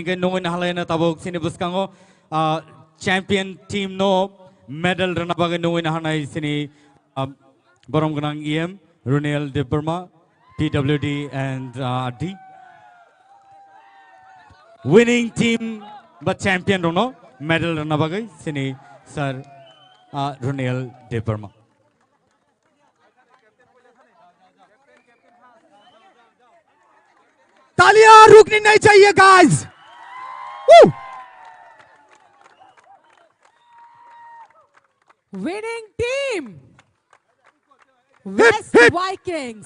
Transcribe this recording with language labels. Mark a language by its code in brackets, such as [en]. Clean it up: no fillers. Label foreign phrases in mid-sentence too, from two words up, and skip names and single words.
[trp] ke nungin halai na tabok sini buskango [en] champion team [trp] no medal rana bagai nungin hanai sini Borom Ganang EM Runel Devarma PWD and D [en] winning team [trp] but champion rono medal rana bagai sini sir Runel Devarma. [hi] तालियां रुकनी नहीं चाहिए गाइस। [en] Winning team West Vikings.